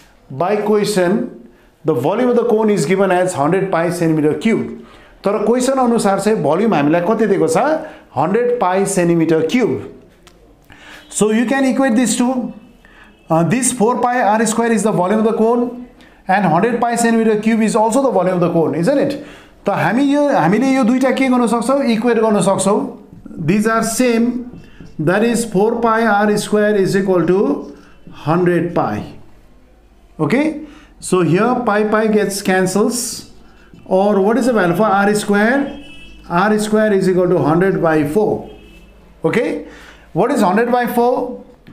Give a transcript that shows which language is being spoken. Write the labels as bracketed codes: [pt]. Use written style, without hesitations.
[en] By question, the volume of the cone is given as 100 pi centimeter cube. [ne] तर question अनुसार चाहिँ volume हामीलाई कति दिएको छ? [en] 100 pi centimeter cube. So you can equate these two. This 4 pi r square is the volume of the cone and 100 pi centimeter cube is also the volume of the cone, isn't it? [ne] त हामीले यो दुईटा के गर्न सक्छौं? Equate गर्न सक्छौं. [en] These are same. that is 4 pi r square is equal to 100 pi. Okay, so here pi gets cancels, or what is the value for r square? R square is equal to 100 by 4. Okay, what is 100 by 4?